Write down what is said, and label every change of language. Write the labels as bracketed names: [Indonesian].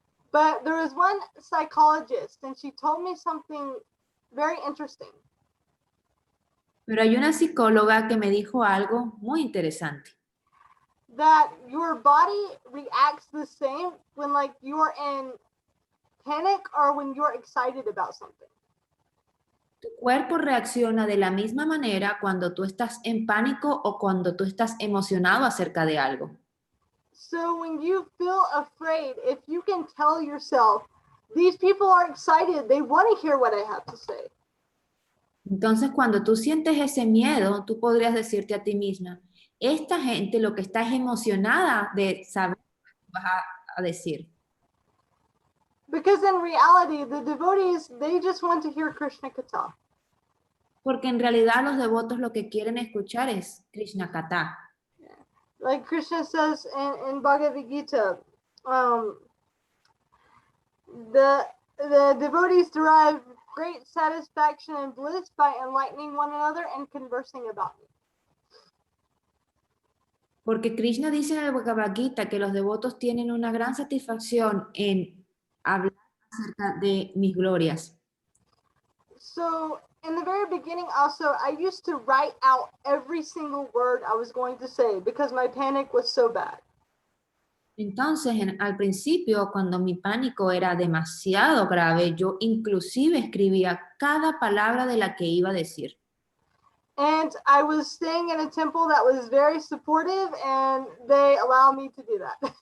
[English] But there was one psychologist and she told me something very interesting. [Spanish] Pero hay una psicóloga que me dijo algo muy interesante. [English] That your body reacts the same when like you're in panic or when you're excited about something? [Spanish] Tu cuerpo reacciona de la misma manera cuando tú estás en pánico o cuando tú estás emocionado acerca de algo. [English] So when you feel afraid, if you can tell yourself, these people are excited, they want to hear what I have to say. [Spanish] Entonces, cuando tú sientes ese miedo, tú podrías decirte a ti misma, esta gente lo que está es emocionada de saber lo que vas a decir. [English] Because in reality, the devotees, they just want to hear Krishna Katha. [Spanish] Porque en realidad los devotos lo que quieren escuchar es Krishna Katha. [English] Like Krishna says in Bhagavad Gita, the devotees derive great satisfaction and bliss by enlightening one another and conversing about me. [Spanish] Porque Krishna dice en el Bhagavad Gita que los devotos tienen una gran satisfacción en hablar acerca de mis glorias. [English] So in the very beginning also, I used to write out every single word I was going to say because my panic was so bad. [Spanish] Entonces, al principio, cuando mi pánico era demasiado grave, yo inclusive escribía cada palabra de la que iba a decir. [English] And I was staying in a temple that was very supportive and they allow me to do that.